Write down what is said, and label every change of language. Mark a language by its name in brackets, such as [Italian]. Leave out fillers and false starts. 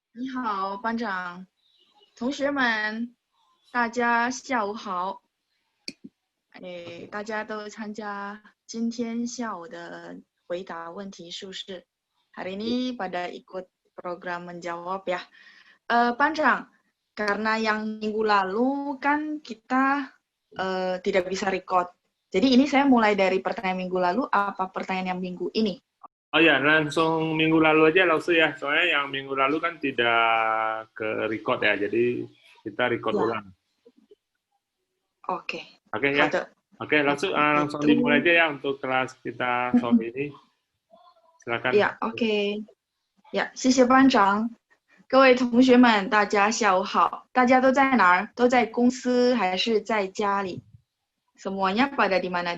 [Chinese] 你好，班长，同学们，大家下午好。大家都参加今天下午的回答问题是不是？ [Indonesian] Hari ini pada ikut program menjawab ya. 班长, karena yang minggu lalu kan kita tidak bisa record. Jadi ini saya mulai dari pertanyaan minggu lalu, apa pertanyaan yang minggu ini? Oh ya, langsung minggu lalu aja langsung ya. Soalnya yang minggu lalu kan tidak ke record ya, jadi kita record Ya, ulang. oke. Oke ya. [Chinese] 好的， [Indonesian] Oke, langsung langsung itu dimulai aja ya untuk kelas kita sore ini. Silakan. ya, oke. Ya, [Chinese] 谢谢班长。各位同学们，大家下午好。大家都在哪儿？都在公司还是在家里？ [Indonesian] Semuanya pada di mana?